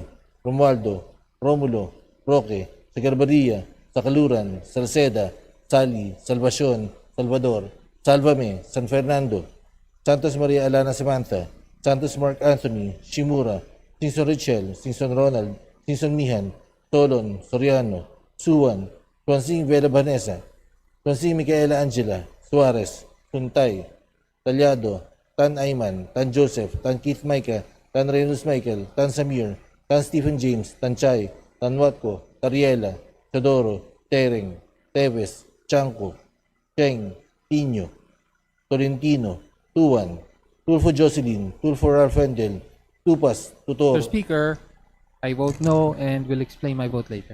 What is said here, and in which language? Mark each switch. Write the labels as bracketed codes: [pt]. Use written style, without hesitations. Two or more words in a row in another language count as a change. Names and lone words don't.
[en] Romualdo, Romulo, Roque, Sagarbaria, Sakaluran, Salceda, Sally, Salvacion, Salvador, Salvame, San Fernando, Santos Maria Alana Samantha, Santos Mark Anthony, Shimura, Singson Richel, Singson Ronald, Singson Mihan, Solon, Soriano, Suwan, Tuansing Vela Vanessa, Tuansing Micaela Angela, Suarez, Suntay, Talyado, Tan Ayman, Tan Joseph, Tan Keith Micah, Tan Reynolds Michael, Tan Samir, Tan Stephen James, Tan Chay, Tan Watko, Tariela, Chodoro, Tereng, Teves, Chanco, Cheng, Tino, Tolentino, Tuan, Tulfo Jocelyn, Tulfo Ralfendel, Tupas, Tutor. Mr. Speaker, I vote no and will explain my vote later.